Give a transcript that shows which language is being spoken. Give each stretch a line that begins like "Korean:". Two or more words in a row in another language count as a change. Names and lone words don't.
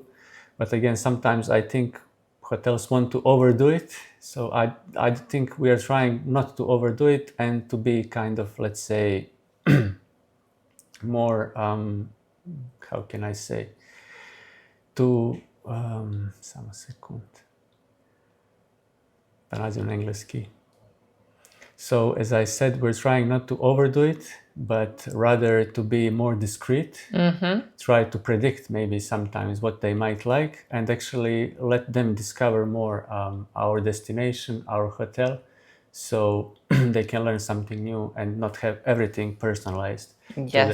English: But again, sometimes I think hotels want to overdo it. So I think we are trying not to overdo it, and to be kind of, let's say, more, how can I say, to,
Croatian: samo sekund, da nađem na engleski.
English: So as I said, we're trying not to overdo it, but rather to be more discreet, try to predict maybe sometimes what they might like, and actually let them discover more our destination, our hotel, so they can learn something new and not have everything personalized to them.